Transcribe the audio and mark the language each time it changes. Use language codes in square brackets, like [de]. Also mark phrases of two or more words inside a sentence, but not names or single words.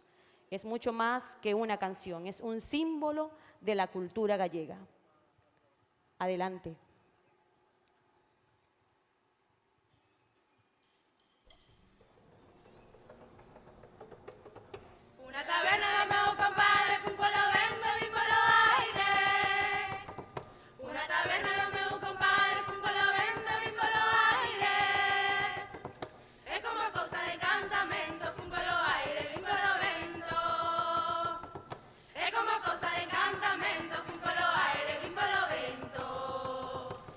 [es] Es mucho más que una canción, es un símbolo de la cultura gallega. Adelante. Una taberna del [gl] meu compadre, fun polo vento, vin polo aire. [es] Una taberna del [gl] meu compadre, fun polo vento, vin polo aire. É como cousa de encantamento, fun polo aire, vin polo vento. É como cousa de encantamento, fun polo aire, vin polo vento.